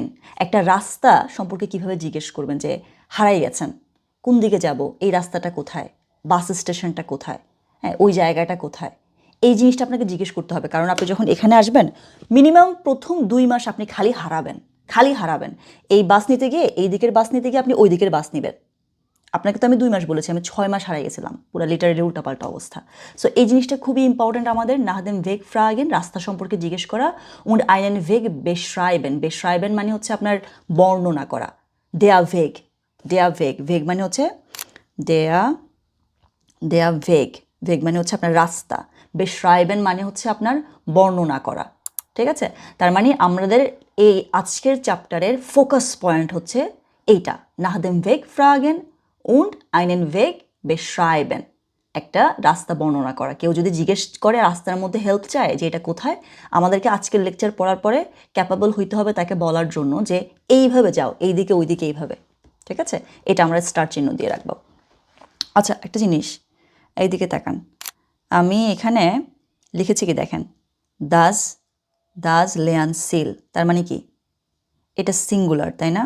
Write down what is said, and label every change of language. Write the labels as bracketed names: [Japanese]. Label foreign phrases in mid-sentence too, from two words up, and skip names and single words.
[Bangla] একটা রাস্তা সম্পর্কে কিভাবে জিজ্ঞেস করবেন যে হারাই গেছেন, কোন দিকে যাব, এই রাস্তাটা কোথায়, বাস স্টেশনটা কোথায়, হ্যাঁ ওই জায়গাটা কোথায়, এই জিনিসটা আপনাকে জিজ্ঞেস করতে হবে, কারণ আপনি যখন এখানে আসবেন মিনিমাম প্রথম 2 মাস আপনি খালি হারাবেন। এই বাস নিতে গিয়ে, এই দিকের বাস নিতে গিয়ে আপনি ওই দিকের বাস নেবেন। আপনাকে তো আমি 2 মাস বলেছি, আমি 6 মাস হারিয়ে গেছিলাম, পুরো লিটারেলি উল্টাপাল্টা অবস্থা। সো এই জিনিসটা খুবই ইম্পর্টেন্ট আমাদের। [German] nach dem Weg fragen, [Bangla] রাস্তা সম্পর্কে জিজ্ঞেস করা। [German] und einen Weg beschreiben [Bangla] মানে হচ্ছে আপনার বর্ণনা করা। [German] der Weg [Bangla] মানে হচ্ছে [German] der Weg [Bangla] মানে হচ্ছে আপনার রাস্তা। beschreiben মানে হচ্ছে আপনার বর্ণনা করা, ঠিক আছে? তার মানে আমাদের এই আজকের চ্যাপ্টারের ফোকাস পয়েন্ট হচ্ছে এইটা, [German] nach dem Weg fragen und einen Weg beschreiben, [Bangla] একটা রাস্তা বর্ণনা করা। কেউ যদি জিজ্ঞেস করে রাস্তার মধ্যে হেল্প চায় যে এটা কোথায়, আমাদেরকে আজকের লেকচার পড়ার পরে ক্যাপাবল হইতে হবে তাকে বলার জন্য যে এইভাবে যাও, এইদিকে ওইদিকে এইভাবে, ঠিক আছে? এটা আমরা স্টার চিহ্ন দিয়ে রাখবো। আচ্ছা, একটা জিনিস এইদিকে তাকান, আমি এখানে লিখেছি কি দেখেন, [German] das Lernziel, [Bangla] তার মানে কি এটা সিঙ্গুলার, তাই না?